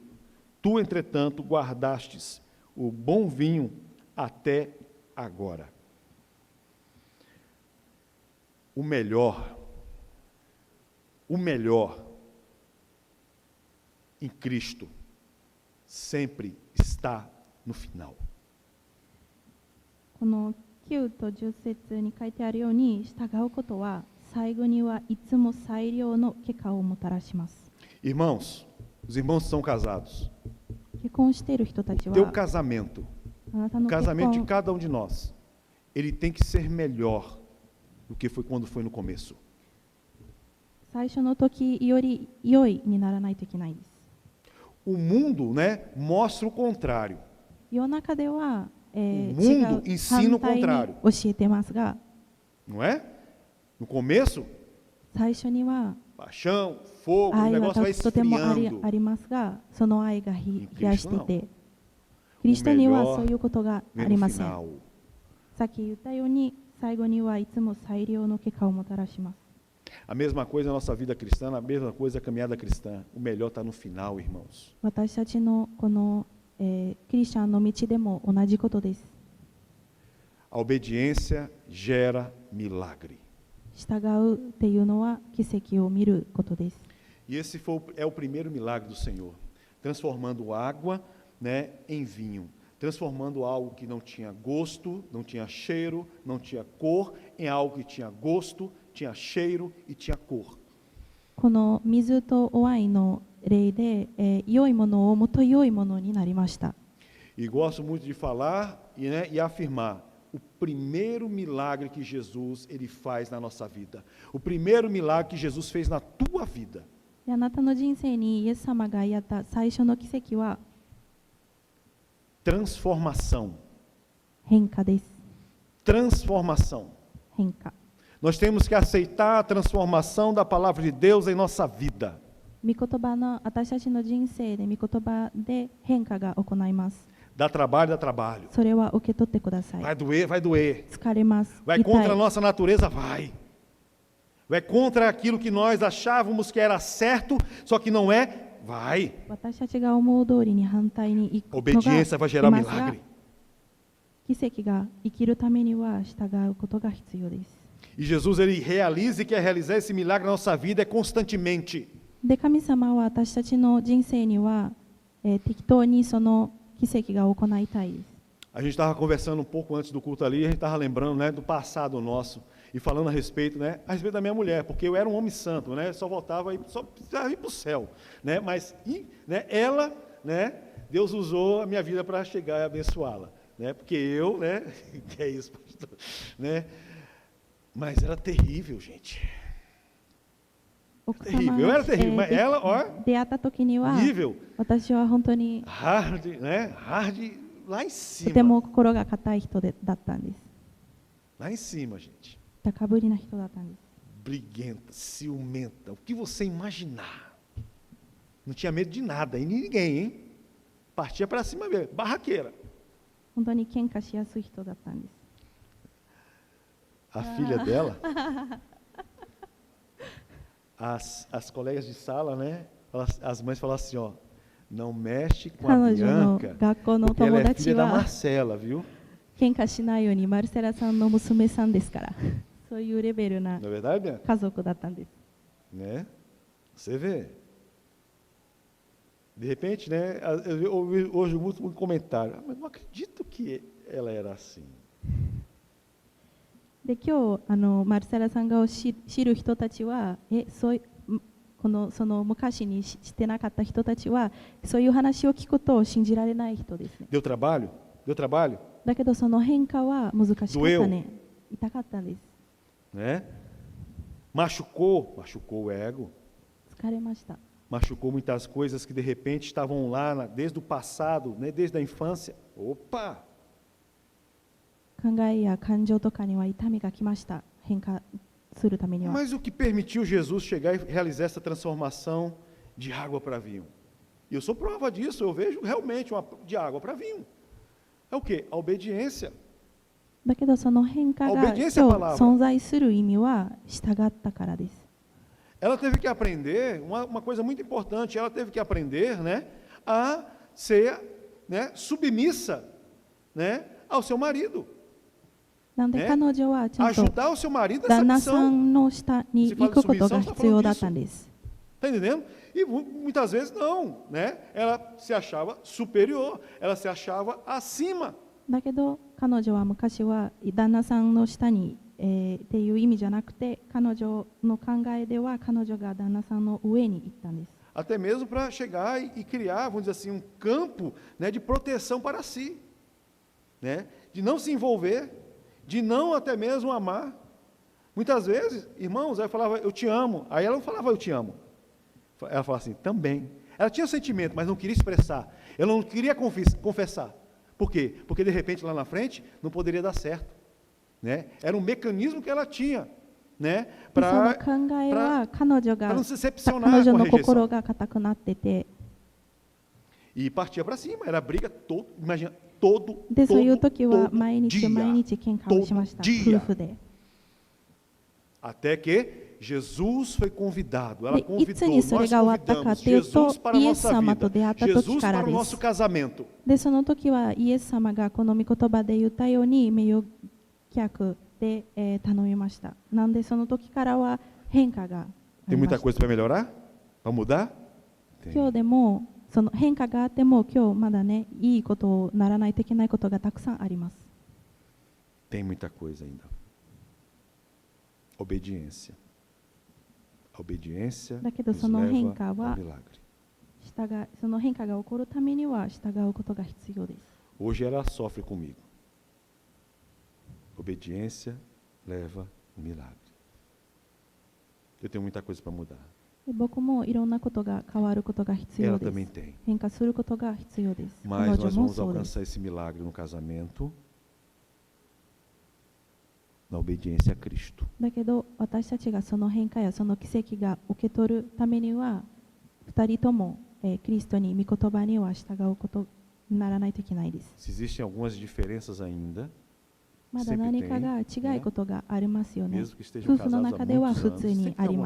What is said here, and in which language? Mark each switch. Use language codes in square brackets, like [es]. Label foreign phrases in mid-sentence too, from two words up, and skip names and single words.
[pt] Tu, entretanto, guardastes o bom vinho até agora. O melhor em Cristo sempre está no final. [ja] この9と10節に書いてあるように、従うことは最後にはいつも最良の結果をもたらします。 [pt] Irmãos, os irmãos são casados. [ja] 結婚している人たち [pt] O [ja] は [pt] teu casamento, [ja] あなた [pt] o [ja] の結 [pt] casamento de [ja] 婚 [pt] cada um de nós, ele tem que ser melhor do que foi quando foi no começo. [ja] 最初の時より良いにならないといけないです。 [pt] O mundo, né, mostra o contrário. [ja] 世の中では、違 [pt] mundo [ja] う [pt] ensina o [ja] 反対に [pt] contrário. [ja] 教えてますが、 [pt] Não é? No começo, [ja] 最初には [pt] paixão, fogo, o [ja] 愛は [pt] negócio vai [ja] とてもあ [pt] esfriando. [ja] りますが、その愛が冷やしていて、 [pt] Cristo [ja] キリストにはそういうことがあ [pt] Vem [ja] り [pt] no [ja] ません。 [pt] final. [ja] さっき言ったように、最後にはいつも最良の結果をもたらします。 [pt] A mesma coisa na nossa vida cristã, a mesma coisa a caminhada cristã. O melhor está no final, irmãos. [ja] 私たちのこの、クリスチャンの道でも同じことです。 [pt] A obediência gera milagre. [ja] 従うっていうのは奇跡を見ることです。 [pt] E esse é o primeiro milagre do Senhor, transformando água, né, em vinho, transformando algo que não tinha gosto, não tinha cheiro, não tinha cor, em algo que tinha gosto, tinha cheiro e tinha cor. [ja] この水とワインの例で、良いものをもっと良いものになりました。 [pt] E gosto muito de falar e afirmar o primeiro milagre que Jesus ele faz na nossa vida. O primeiro milagre que Jesus fez na tua vida. [ja] あなたの人生にイエス様がやった最初の奇跡は [pt] Transformação. [ja] 変化です。 [pt] Transformação. [ja] 変化。 [pt] Nós temos que aceitar a transformação da palavra de Deus em nossa vida. [ja] 御言葉の私たちの人生で御言葉で変化が行います。 [pt] Dá trabalho, dá trabalho. [ja] それは受け取ってください。 [pt] Vai doer, vai doer. [ja] 疲れます。 [pt] Vai [ja] 痛 [pt] contra a [ja] い。 [pt] nossa natureza? Vai. Vai contra aquilo que nós achávamos que era certo, só que não é? Vai. [ja] 私たちが思う通りに反対に行くのが [pt] Obediência vai [ja] い [pt] gerar [ja] ますが [pt] milagre. [ja] 奇跡が生きるためには従うことが必要です。 [pt] E Jesus, ele realiza e quer realizar esse milagre na nossa vida constantemente. [ja] で、神様は私たちの人生には、適当にその奇跡が行いたいです。 [pt] A gente estava conversando um pouco antes do culto ali, a gente estava lembrando, né, do passado nosso e falando a respeito da minha mulher, porque eu era um homem santo, né, só voltava e só precisava ir para o céu, né, mas ela, né, Deus usou a minha vida para chegar e abençoá-la, né, porque eu, né, que é isso, pastor, né, mas era terrível, gente. [ja] 奥 [pt] Terrível, [ja] 様 [pt] eu era [ja] が、 [pt] terrível, mas ela, ó, [ja] 出会った時には [pt] nível [ja] 私は本当に [pt] hard, né, hard lá em [ja] とて [pt] cima, [ja] も心が硬い人だったんです。 [pt] lá em cima, gente. [ja] 高ぶりな人だったんです。 [pt] Briguenta, ciumenta, o que você imaginar. Não tinha medo de nada, e ninguém, hein? Partia para cima mesmo, barraqueira. [ja] 本当に喧嘩しやすい人だったんです。 [pt] A filha dela, as colegas de sala, né? As mães falavam assim, ó, não mexe com a [ja] 彼女の [pt] Bianca, [ja] 学校の [pt] porque ela [ja] 友 [pt] é [ja] 達 [pt] filha da [ja] は [pt] Marcela, viu? [ja] 喧嘩しないようにマルセラさんの娘さんですから、そういうレベルな [pt] Não é verdade, Bianca? [ja] 家族だったんです。 [pt] Né? Você vê. De repente, né? Eu ouvi hoje muito comentário, mas não acredito que ela era assim. [ja] で、今日マルセラさんが知る人たちは、そういうその昔にしてなかった人たちは、そういう話を聞くと信じられない人ですね。 [pt] Deu trabalho? Deu trabalho? [ja] だけどその変化は難しかったね。痛かったんです。 [pt] Né? Machucou o ego, [ja] 疲れました。 [pt] machucou muitas coisas que de repente estavam lá desde o passado, né? Desde a infância. Opa! [ja] 考えや感情とかには痛みがきました。変化するためには。 [pt] Mas o que permitiu Jesus chegar e realizar essa transformação de água para vinho? E eu sou prova disso, eu vejo realmente de água para vinho. É o quê? A obediência. [ja] だけどその変化が今日 [pt] Obediência à palavra. [ja] 存在する意味は従ったからです。 [pt] Ela teve que aprender, uma coisa muito importante, ela teve que aprender, né, a ser, né, submissa, né, ao seu marido. [ja] なんで彼女はちゃんと [pt] Ajudar o seu marido nessa [ja] 旦那さ [pt] missão. [ja] んの下に行くことが必要だったんです。 [pt] Está entendendo? E muitas vezes não, né? Ela se achava superior, ela se achava acima. [ja] だけど彼女は昔は旦那さんの下に、っていう意味じゃなくて、彼女の考えでは彼女が旦那さんの上に行ったんです。 [pt] Até mesmo para chegar e criar, vamos dizer assim, um campo, né, de proteção para si, né? De não se envolver, de não até mesmo amar. Muitas vezes, irmãos, ela falava, eu te amo. Aí ela não falava, eu te amo. Ela falava assim, também. Ela tinha sentimento, mas não queria expressar. Ela não queria confessar. Por quê? Porque, de repente, lá na frente, não poderia dar certo. Né? Era um mecanismo que ela tinha, né? [ja] その [pt] Para [ja] 考えは彼女が [pt] não se decepcionar [ja] 彼 [pt] com [ja] 女 [pt] a [ja] の [pt] rejeição. [ja] 心が硬くなってて、 [pt] E partia para cima. Era briga todo, imagina, todo, [ja] でそういう時は [pt] todo [ja] 毎日 [pt] dia. [ja] 毎日喧嘩をしました。 [pt] Todo dia. [ja] 夫婦で。 [pt] Até que Jesus foi convidado. Ela [ja] でいつ [pt] convidou, [ja] にそれ [pt] nós [ja] が終わったか [pt] convidamos [ja] というと [pt] Jesus para a [ja] イエス [pt] nossa [ja] 様と [pt] vida, [ja] 出会った時 [pt] Jesus [ja] から [pt] para [ja] で [pt] o [ja] す [pt] nosso。casamento. [ja] でその時はイエス様がこの御言葉で言ったように名誉客で、頼みました。なんでその時からは変化があ [pt] Tem [ja] りま [pt] muita [ja] した。 [pt] coisa para melhorar? Para mudar? [ja] 今日でもその変化があっても今日まだねいいことをならないといけないことがたくさんあります。 [pt] Tem muita coisa ainda. Obediência. A obediência [ja] だけど [pt] nos [ja] sono [pt] leva [ja] renka [pt] ao [ja] wa- [pt] milagre. [ja] その変化が起こるためには従うことが必要です。 [pt] Hoje ela sofre comigo. Obediência leva ao milagre. Eu tenho muita coisa para mudar. [ja] で僕もいろんなことが変わることが必 [pt] Ela [ja] 要で [pt] também [ja] す。 [pt] tem. [ja] 変化することが必要です。 [pt] Mas [ja] 彼 [pt] nós [ja] 女も [pt] vamos [ja] そうです。 [pt] alcançar esse milagre no casamento, na obediência a Cristo. [ja] だけど私たちがその変化やその奇跡が受け取るためには二人とも、キリストに御言葉には従うことにならないといけないです。 [pt] Se existem algumas diferenças ainda, [ja] まだ何かが違いことがありますよね。 [pt] mesmo que estejam [ja] 夫婦の [pt] casados há [ja] 中では [pt] muitos [ja] 普 [pt] anos, [ja] 通に [pt] sempre [ja] あ [pt] tem [ja] り [pt] alguma